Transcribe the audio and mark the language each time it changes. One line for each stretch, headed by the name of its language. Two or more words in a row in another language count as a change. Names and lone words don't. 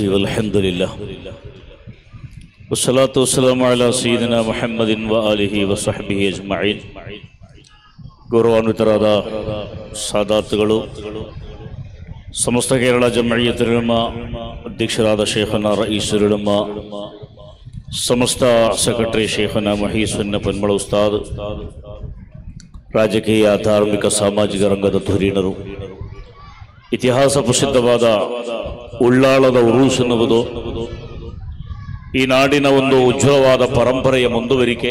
Arabic: والحمد لله والصلاة والسلام على سيدنا محمد وآله وصحبه أجمعين.
Kannada: ಗೌರವಾನ್ವಿತರಾದ ಸಾದಾತ್ಗಳು, ಸಮಸ್ತ ಕೇರಳ ಜಮಯಿಯತ್ ಉಲಮಾ ಅಧ್ಯಕ್ಷರಾದ ಶೇಖನ ರಯೀಸುಲ್ ಉಲಮಾ, ಸಮಸ್ತ ಸೆಕ್ರೆಟರಿ ಶೇಖನ ಮಹೀಸುನ್ನ ಪನ್ಮಳ ಉಸ್ತಾದ್, ರಾಜಕೀಯ ಧಾರ್ಮಿಕ ಸಾಮಾಜಿಕ ರಂಗದ ಧುರೀಣರು, ಇತಿಹಾಸ ಪ್ರಸಿದ್ಧವಾದ ಉಳ್ಳಾಳದ ಉರೂಸ್ ಎನ್ನುವುದು ಈ ನಾಡಿನ ಒಂದು ಉಜ್ವಲವಾದ ಪರಂಪರೆಯ ಮುಂದುವರಿಕೆ.